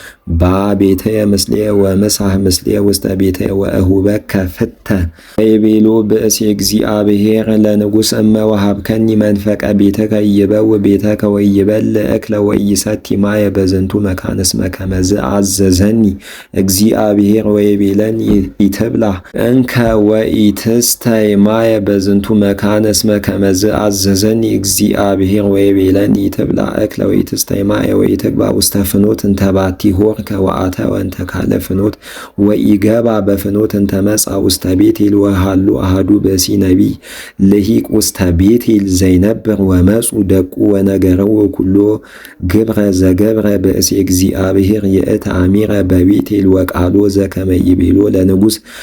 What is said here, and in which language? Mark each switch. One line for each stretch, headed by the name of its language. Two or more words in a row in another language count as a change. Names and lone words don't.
Geez: ባቤተየ ምስሌየ ወመሳህ ምስሌየ ውስተ ቤተየ ወእሁበከ ፍተ ወይቤሎ ብእሴ እግዚአብሔር ለንጉሥ እመ ወሀብከኒ መንፈቀ ቤተከ ይበው ቤተከ ወይበልዕ እክለ ወኢሰቲ ማየ በዝንቱ መካን እስመ ከመዝ አዘዘኒ እግዚአብሔር ወይቤለኒ ኢትብላ እንከ ወኢትስተይ ማየ በዝንቱ መካን እስመ ከመዝ አዘዘኒ እግዚአብሔር ወይቤለኒ ኢትብላ እክለ ወኢትስተይ ማየ ወኢትግባ ውስተ ፍኖት እንተ ባቲ ሆርከ ወአተወ እንተ ካለ ፍኖት ወኢገባ በፍኖት እንተ መጻ ውስተ ቤቴል ወሃሉ አሐዱ ብእሲ ነቢይ ልሂቅ ውስተ ቤቴል ዘይነብር ወመጹ ደቁ ወነገረው ኩሎ ግብረ ዘገብረ ብእሲ እግዚአብሔር የእተ አሚረ በቤቴል ወቃሎ ዘከመ ይቤሎ ለንጉሥ